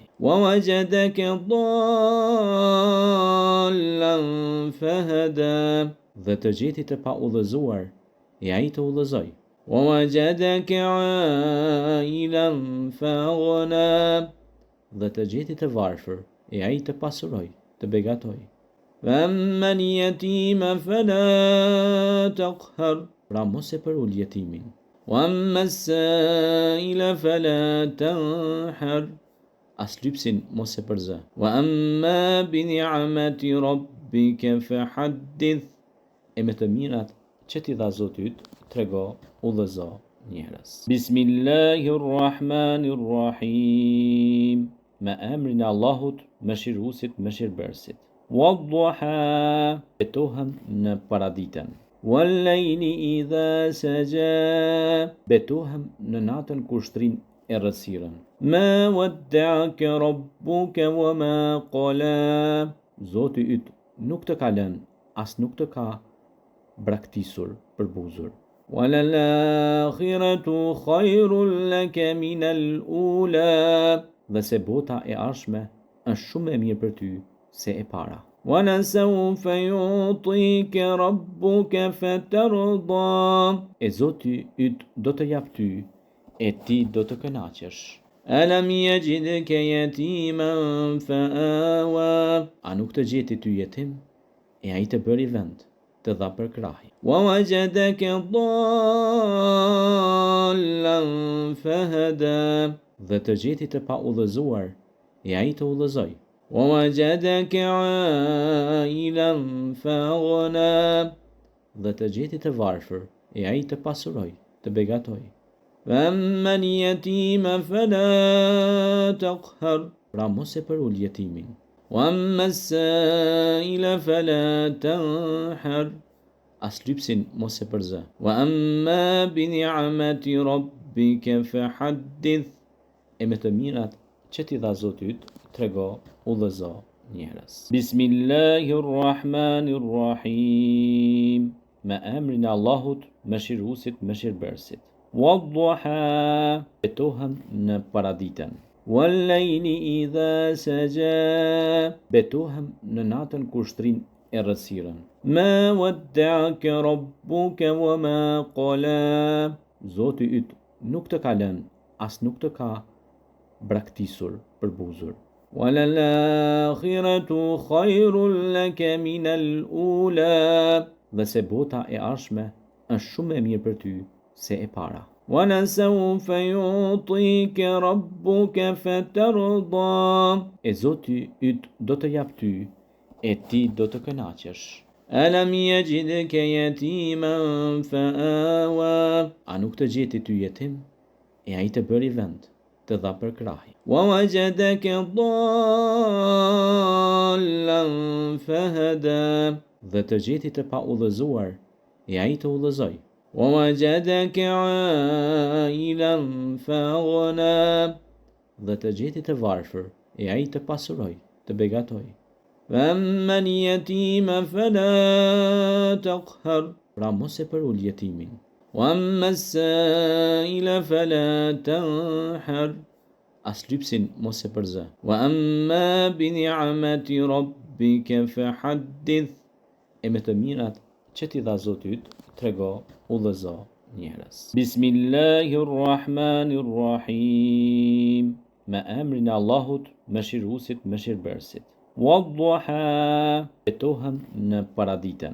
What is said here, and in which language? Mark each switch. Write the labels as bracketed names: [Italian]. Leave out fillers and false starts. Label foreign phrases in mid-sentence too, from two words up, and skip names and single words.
[Arabic] ووجدك ضالا فهدى, [Albanian] dhe të gjeti të pa udhëzuar e ai të udhëzoi. [Arabic] ووجدك عائلا فأغنى, [Albanian] dhe të gjeti të varfër e ai të pasuroi, të begatoi. [Arabic] أما اليتيم فلا تقهر, [Albanian] pra mos e përul jetimin. [Arabic] وأما السائل فلا تنهر, [Albanian] as lypsin mos e përzë. [Arabic] وأما بنعمة ربك فحدث, [Albanian] e me të mirat që t'i dha Zoti yt, trego, udhëzo njerëz. Bismillahirrahmanirrahim, me emrin e Allahut, mëshiruesit, mëshirbërësit. Wadduha, betohem në paraditën. [Arabic] والليل إذا سجى, [Albanian] betohem në natën kur shtrin errësirën. [Arabic] ما ودعك ربك وما قلى. [Albanian] Zoti yt nuk të ka lënë, as nuk të ka braktisur, përbuzur. [Arabic] وللآخرة خير لك من الأولى. [Albanian] Dhe se bota e ardhshme është shumë e mirë për ty se e para. [Arabic] ولسوف يعطيك ربك فترضى. [Albanian] E Zoti yt do të jap ty e ti do të kënaqesh. [Arabic] ألم يجدك يتيما فآوى. [Albanian] A nuk të gjeti ty jetim e ai të bëri vend të dha për krahi. [Arabic] ووجدك ضالا فهدى. [Albanian] Dhe të gjeti të pa udhëzuar e ai të udhëzoi. [Arabic] ووجدك عائلا فأغنى. [Albanian] Dhe të gjeti të varfër e ai të pasuroi, të begatoi. [Arabic] أما اليتيم فلا تقهر. [Albanian] Pra mos e përul jetimin. [Arabic] وأما السائل فلا تنهر. [Albanian] As lypsin mos e përzë. [Arabic] وأما بنعمة ربك فحدث. [Albanian] E me të mirat që t'i dha Zoti yt, trego, udhëzo njerëz. [Arabic] بسم الله الرحمن الرحيم. [Albanian] Me emrin e Allahut, mëshiruesit, mëshirbërësit. Wadduha. Betohem në paraditën. [Arabic] والليل إذا سجى. [Albanian] Betohem në natën kur shtrin errësirën. [Arabic] ما ودعك ربك وما قلى. [Albanian] Zoti yt nuk të ka lënë, as nuk të ka braktisur, përbuzur. [Arabic] وللآخرة خير لك من الأولى. [Albanian] Dhe se bota e ardhshme është shumë e mirë për ty se e para. [Arabic] ولسوف يعطيك ربك فترضى. [Albanian] E Zoti yt do të jap ty e ti do të kënaqesh. [Arabic] ألم يجدك يتيما فآوى. [Albanian] A nuk të gjeti ty jetim e ai të bëri vend të dha për krahi. [Arabic] ووجدك ضالا فهدى. [Albanian] Dhe të gjeti të pa udhëzuar e ai të udhëzoi. [Arabic] ووجدك عائلا فأغنى. [Albanian] Dhe të gjeti të varfër e ai të pasuroi, të begatoi. [Arabic] أما اليتيم فلا تقهر. [Albanian] Pra mos e përul jetimin. [Arabic] وأما السائل فلا تنهر. [Albanian] As lypsin mos e përzë. [Arabic] وأما بنعمة ربك فحدث. [Albanian] E me të mirat që t'i dha Zoti yt, trego, udhëzo njerëz. [Arabic] بسم الله الرحمن الرحيم. [Albanian] Me emrin e Allahut, mëshiruesit, mëshirbërësit. Wadduha. Betohem në paraditën.